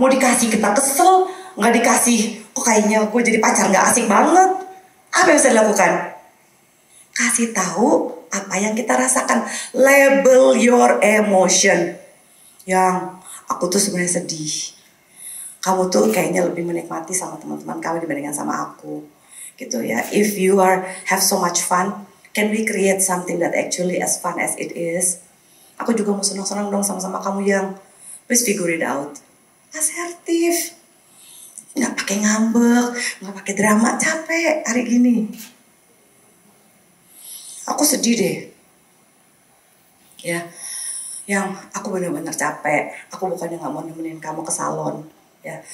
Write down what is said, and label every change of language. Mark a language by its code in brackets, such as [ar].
[id] Mau dikasih kita kesel, nggak dikasih. Kok kayaknya gue jadi pacar nggak asik banget. Apa yang bisa dilakukan? Kasih tahu apa yang kita rasakan. [en] Label your emotion. [id] Yang aku tuh sebenarnya sedih. Kamu tuh kayaknya lebih menikmati sama teman-teman kamu dibandingkan sama aku. Gitu ya. [en] If you have so much fun, can we create something that actually as fun as it is? [id] Aku juga mau senang-senang dong sama-sama kamu yang. [en] Please figure it out. [id] Asertif. Nggak pakai ngambek, nggak pakai drama, capek hari gini. Aku sedih deh. Ya, yang aku benar-benar capek. Aku bukannya nggak mau nemenin kamu ke salon, ya.